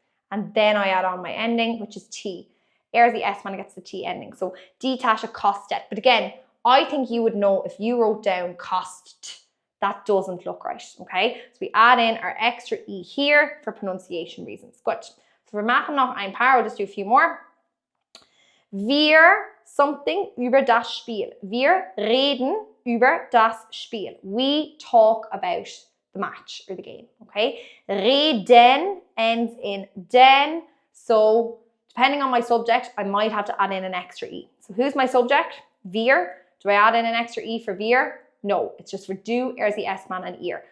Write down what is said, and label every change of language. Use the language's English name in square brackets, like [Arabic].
[English] And then I add on my ending, which is T. The S-man gets the T ending. So die Tasche kostet. But again, I think you would know if you wrote down kost. That doesn't look right, okay? So we add in our extra E here for pronunciation reasons. Good. [German] So wir machen noch ein paar, we'll just do a few more. Wir something über das Spiel. Wir reden über das Spiel. [English] We talk about the match or the game, okay? Reden ends in den. So depending on my subject, I might have to add in an extra E. So who's my subject? Wir. Do I add in an extra E for wir? No, it's just for du, the S-man, and ihr.